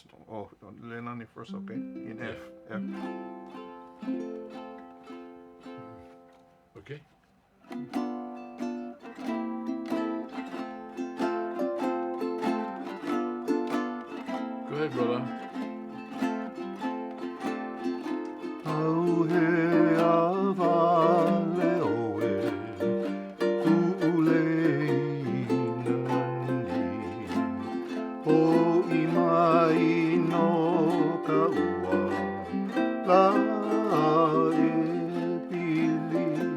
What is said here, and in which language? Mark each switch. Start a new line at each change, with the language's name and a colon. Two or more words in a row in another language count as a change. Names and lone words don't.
English: Oh, Lenani first, okay. In F. F. Okay. Go ahead, brother.
Hawaiian: Auhe avale oe, ku'uleinani, o imai no kaua, la e pili.